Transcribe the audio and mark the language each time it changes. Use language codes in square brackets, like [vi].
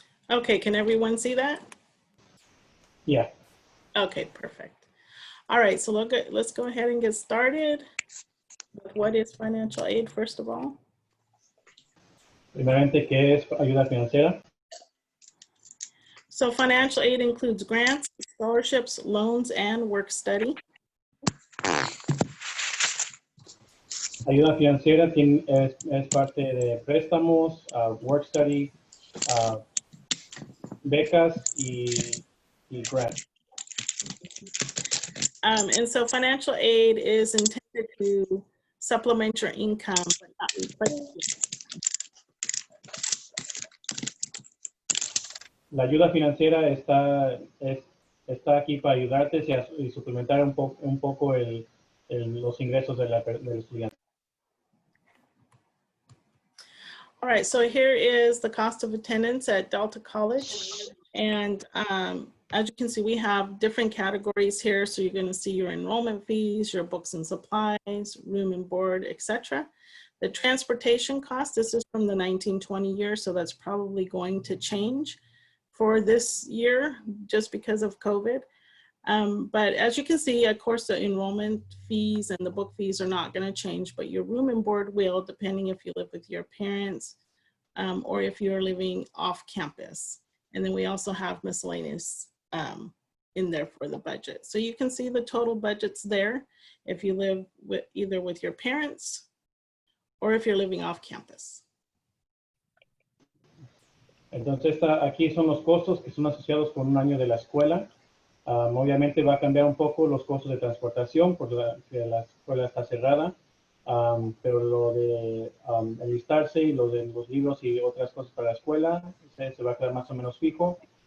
[en] Okay, can everyone see that? Yeah. Okay, perfect. All right, so let's go ahead and get started with what is financial aid, first of all. [es] Primeramente, ¿qué es ayuda financiera? [en] So financial aid includes grants, scholarships, loans, and work study. [es] Ayuda financiera es parte de préstamos, work study, becas y grants. [en] And so financial aid is intended to supplement your income, but not replace it. [es] La ayuda financiera está aquí para ayudarte y suplementar un poco los ingresos del estudiante. [en] All right, so here is the cost of attendance at Delta College. And as you can see, we have different categories here. So you're going to see your enrollment fees, your books and supplies, room and board, etc. The transportation cost, this is from the 1920 year, so that's probably going to change for this year just because of COVID. But as you can see, of course, the enrollment fees and the book fees are not going to change, but your room and board will, depending if you live with your parents or if you're living off campus. And then we also have miscellaneous in there for the budget. So you can see the total budgets there if you live either with your parents or if you're living off campus. [es] Entonces, aquí son los costos que son asociados con un año de la escuela. Obviamente va a cambiar un poco los costos de transportación porque la escuela está cerrada. pero lo de enlistarse y lo de los libros y otras cosas para la escuela se va a quedar más o menos fijo.